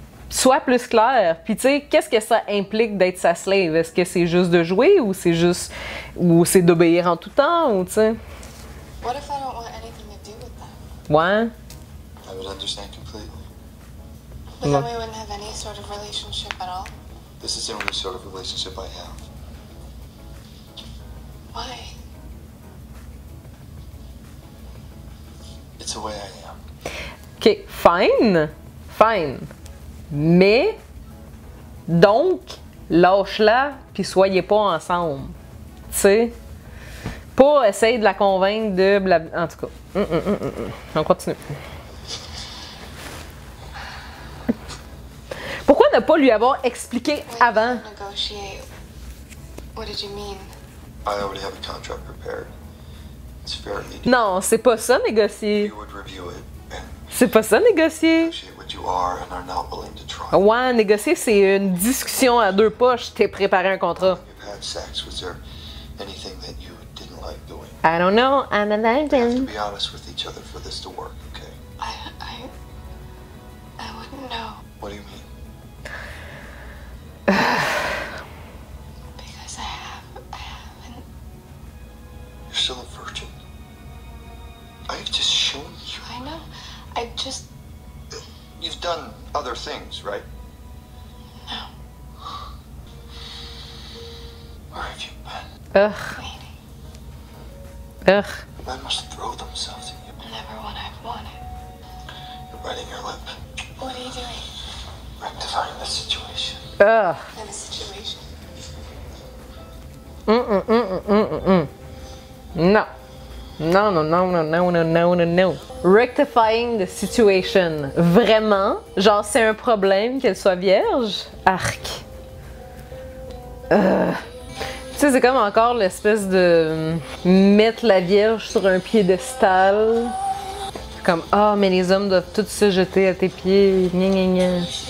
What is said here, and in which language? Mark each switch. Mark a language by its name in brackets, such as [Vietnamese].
[French] Sois plus clair. Puis tu sais, qu'est-ce que ça implique d'être sa slave? Est-ce que c'est juste de jouer ou c'est juste ou c'est d'obéir en tout temps ou tu sais? [English] What if I don't want anything to do with that? [French] Ouais. [English] I would understand completely. But then we wouldn't have any sort of relationship at all. This is the only sort of relationship I have. Why? It's the way I am. OK, fine. Fine. [French] Mais donc lâche-la puis soyez pas ensemble. Tu sais? Pas essayer de la convaincre de blabla. En tout cas. On continue. Pourquoi ne pas lui avoir expliqué avant? [English] Negotiate. What did you mean? I already have a contract prepared. It's fairly. [French] Non, c'est pas ça négocier. [English] You would review it and [French] C'est pas ça négocier. [English] negotiate what you are and are not willing to try. [French] Ouais, négocier, c'est une discussion à deux poches. T'es préparé un contrat. [English] You've had sex. Was there anything that you didn't like doing? I don't know. I'm a We have to virgin. be honest with each other for this to work, okay? I wouldn't know. What do you mean? Because I haven't. You're still a virgin. I've just shown you. I know. I just. You've done other things, right? No. Where have you been? Ugh. Waiting. Ugh. Men must throw themselves at you. Never what I've wanted. You're biting your lip, What are you doing? rectifying the situation. Ugh. In a situation. [French] Non. Non, non, non, non, non, non, non, non, non. [English] Rectifying the situation. [French] Vraiment? Genre, c'est un problème qu'elle soit vierge? Arc. Tu sais, c'est comme encore l'espèce de mettre la vierge sur un piédestal. Comme, ah, mais les hommes doivent tous se jeter à tes pieds. Gna, gna, gna.